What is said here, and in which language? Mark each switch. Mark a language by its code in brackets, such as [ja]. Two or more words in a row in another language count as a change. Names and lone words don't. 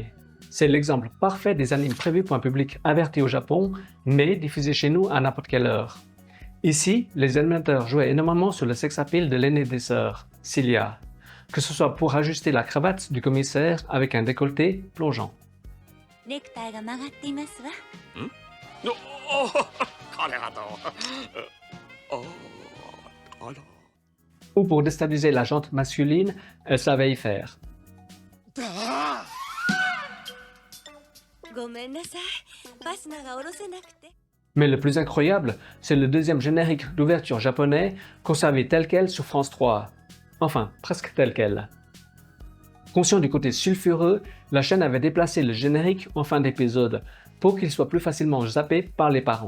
[fr] C'est l'exemple parfait des animes prévus pour un public averti au Japon, mais diffusés chez nous à n'importe quelle heure. Ici, les animateurs jouaient énormément sur le sex-appeal de l'aînée des sœurs, Cilia, que ce soit pour ajuster la cravate du commissaire avec un décolleté plongeant, [ja] ネクタイが曲がっていますわ。おおこれはどうあら [fr] ou pour déstabiliser la jante masculine, elle savait y faire. [ja] ごめんなさい。ファスナーが下ろせなくて。 [fr] Mais le plus incroyable, c'est le deuxième générique d'ouverture japonais conservé tel quel sur France 3. Enfin, presque tel quel. Conscient du côté sulfureux, la chaîne avait déplacé le générique en fin d'épisode pour qu'il soit plus facilement zappé par les parents.